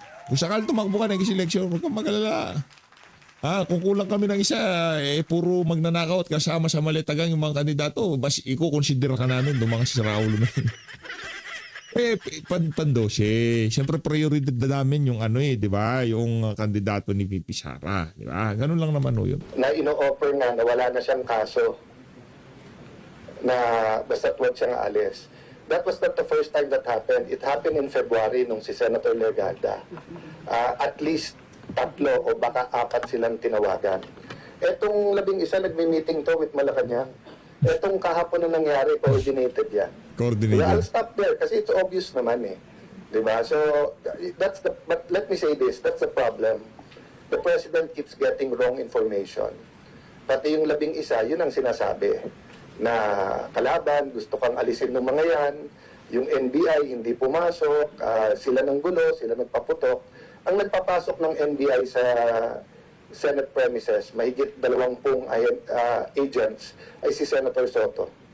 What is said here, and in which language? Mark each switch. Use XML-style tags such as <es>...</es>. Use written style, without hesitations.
<tl>Kung sakal tumakbo ka ng seleksyon, huwag kang magalala. Kung kulang kami ng isa, puro magnanakaw at kasama sa maletagang yung mga kandidato, bas i-consider ka namin yung mga siraulo na yun. Pandose. Siyempre prioridad na namin yung di ba? Yung kandidato ni VP Sara, di ba? Ganun lang naman yun. Na ino-offer nga na wala na siyang kaso. na basta't huwag siyang aalis.</tl> <en>That was not the first time that happened. It happened in February nung si Senator Legarda.</en> <tl>At least 3 o baka 4 silang tinawagan. Etong 11 nagmi-meeting to with Malacanang. Etong kahapon na nangyari, coordinated yan. Coordinated.</tl> <en>I'll stop there kasi it's obvious naman eh. Diba? So, but let me say this, that's the problem. The President keeps getting wrong information.</en> <tl>Pati yung 11, yun ang sinasabi. Na kalaban, gusto kang alisin ng mga yan, yung NBI hindi pumasok, sila ng gulo, sila nagpaputok. Ang nagpapasok ng NBI sa Senate premises, mahigit 20 agents, ay si Senator Soto.</tl>